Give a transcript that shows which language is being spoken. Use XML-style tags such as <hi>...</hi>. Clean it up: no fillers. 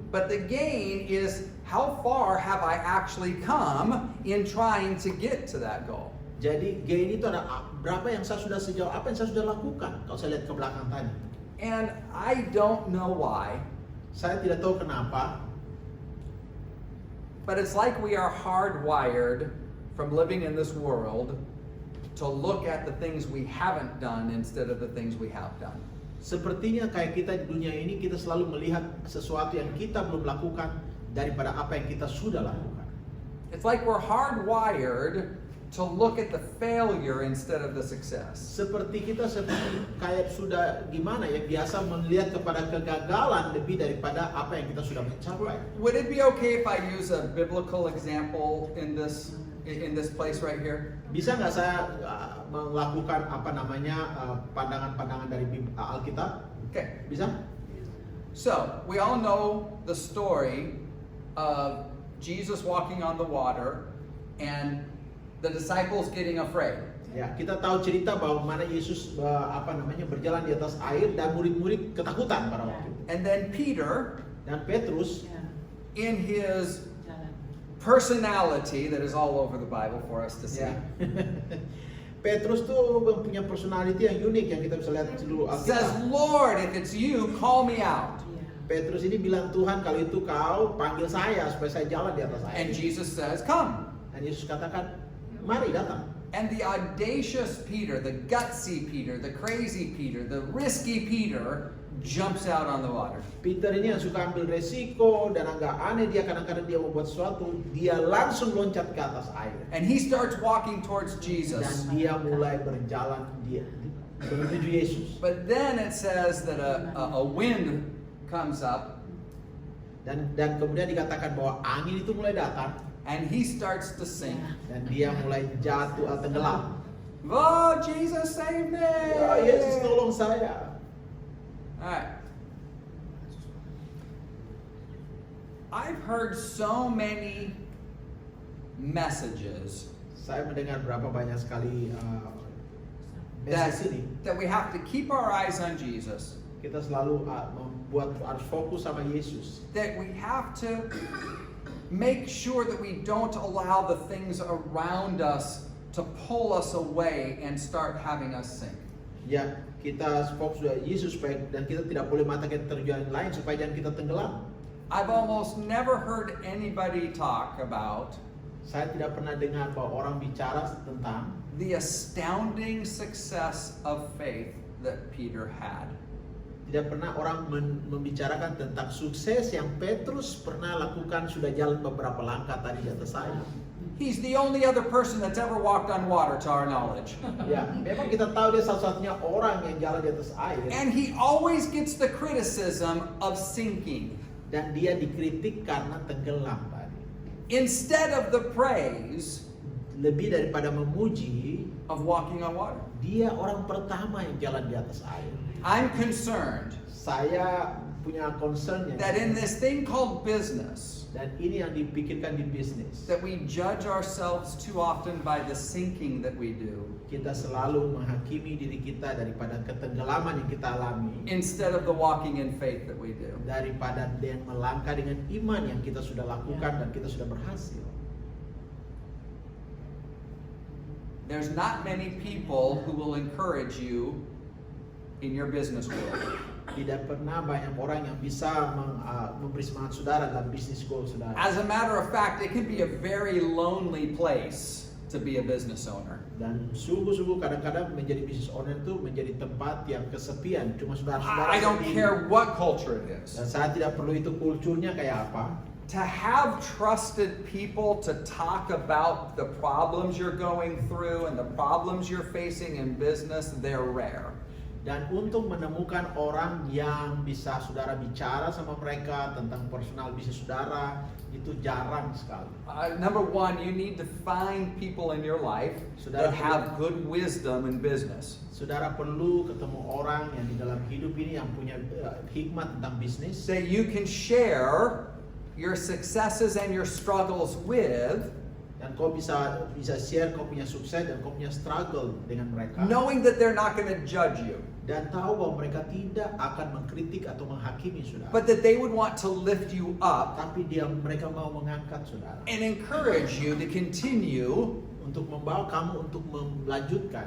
<en>But the gain is how far have I actually come in trying to get to that goal.</en> <id>Jadi gain itu ada berapa yang saya sudah sejauh apa yang saya sudah lakukan. Kalau saya lihat ke belakang tadi,</id> <en>And I don't know why,</en> <id>saya tidak tahu kenapa,</id> <en>but it's like we are hardwired from living in this world to look at the things we haven't done instead of the things we have done.</en> <id>sepertinya kayak kita di dunia ini kita selalu melihat sesuatu yang kita belum lakukan daripada apa yang kita sudah lakukan.</id> <en>It's like we're hardwired to look at the failure instead of the success.</en> <id>Seperti kita kayak sudah gimana ya, biasa melihat kepada kegagalan lebih daripada apa yang kita sudah mencapai.</id> <en>Would it be okay if I use a biblical example in this place right here?</en> <id>Bisa nggak saya melakukan pandangan-pandangan dari Alkitab?</id> <en>Okay.</en> <id>Bisa?</id> <en>So, we all know the story of Jesus walking on the water and the disciples getting afraid.</en> <id>Ya, kita tahu cerita bahwa mana Yesus berjalan di atas air dan murid-murid ketakutan pada waktu itu.</id> <en>And then Peter,</en> <id>Dan Petrus</id> <en>in his personality that is all over the Bible for us to see,</en> <id>ya. Petrus tuh punya personality yang unik yang kita bisa lihat di seluruh</id> <en>says,</en> <id>Alkitab.</id> <en>Lord, if it's you, call me out.</en> <id>Petrus ini bilang, Tuhan kalau itu kau panggil saya supaya saya jalan di atas air.</id> <en>And Jesus says, come.</en> <id>Dan Yesus katakan, mari datang.</id> <en>And the audacious Peter, the gutsy Peter, the crazy Peter, the risky Peter jumps out on the water.</en> <id>Peter ini yang suka ambil resiko dan agak aneh, dia kadang-kadang dia membuat sesuatu, dia langsung loncat ke atas air.</id> <en>And he starts walking towards</en> <id>Dan</id> <en>Jesus.</en> <id>dia mulai berjalan menuju Yesus.</id> <en>But then it says that a wind comes up</en> <id>Dan kemudian dikatakan bahwa angin itu mulai datang</id> <en>and he starts to sink.</en> <id>dan dia mulai jatuh atau tenggelam.</id> <en>Oh, Jesus, save me!</en> <id>Ya Yesus tolong saya.</id> <en>All right. I've heard so many messages</en> <id>Saya mendengar berapa banyak sekali message ini.</id> <en>that we have to keep our eyes on Jesus,</en> <id>Kita selalu harus fokus sama Yesus.</id> <en>that we have to make sure that we don't allow the things around us to pull us away and start having us sink.</en> <id>Ya, kita fokus pada Yesus dan kita tidak boleh matakan terjun lain supaya jangan kita tenggelam.</id> <en>I've almost never heard anybody talk about</en> <id>Saya tidak pernah dengar bahwa orang bicara tentang</id> <en>the astounding success of faith that Peter had.</en> <id>tidak pernah orang membicarakan tentang sukses yang Petrus pernah lakukan, sudah jalan beberapa langkah tadi di atas air.</id> <en>He's the only other person that's ever walked on water to our knowledge.</en> <id>Ya, memang kita tahu dia satu-satunya orang yang jalan di atas air.</id> <en>And he always gets the criticism of sinking</en> <id>Dan dia dikritik karena tenggelam tadi.</id> <en>instead of the praise</en> <id>Lebih daripada memuji,</id> <en>of walking on water.</en> <id>dia orang pertama yang jalan di atas air.</id> <en>I'm concerned</en> <id>Saya punya concern</id> <en>that in this thing called business,</en> <id>dan ini yang dipikirkan di bisnis.</id> <en>that we judge ourselves too often by the sinking that we do</en> <id>Kita selalu menghakimi diri kita daripada ketenggelaman yang kita alami,</id> <en>instead of the walking in faith that we do.</en> <id>daripada yang melangkah dengan iman yang kita sudah lakukan dan kita sudah berhasil.</id> <en>There's not many people who will encourage you in your business world.</en> <id>Tidak pernah banyak orang yang bisa memberi semangat saudara dalam bisnis goal saudara.</id> <en>As a matter of fact, it can be a very lonely place to be a business owner.</en> <id>Dan sungguh-sungguh kadang-kadang menjadi business owner itu menjadi tempat yang kesepian, cuma saudara-saudara</id> <en>I don't</en> <id>sendiri.</id> <en>care what culture it is.</en> <id>Dan saya tidak perlu itu kulturnya kayak apa.</id> <en>To have trusted people to talk about the problems you're going through and the problems you're facing in business, they're rare.</en> <id>Dan untuk menemukan orang yang bisa saudara bicara sama mereka tentang personal bisnis saudara, itu jarang sekali.</id> <en>Number one, you need to find people in your life that have good wisdom in business.</en> <id>Saudara perlu ketemu orang yang di dalam hidup ini yang punya hikmat tentang bisnis.</id> <en>That you can share your successes and your struggles with,</en> <id>Dan kau bisa share kau punya sukses dan kau punya struggle dengan mereka.</id> <en>knowing that they're not going to judge you,</en> <id>Dan tahu bahwa mereka tidak akan mengkritik atau menghakimi saudara.</id> <en>but that they would want to lift you up</en> <id>Tapi mereka mau mengangkat saudara.</id> <en>and encourage you to continue</en> <id>Untuk membawa kamu untuk melanjutkan.</id>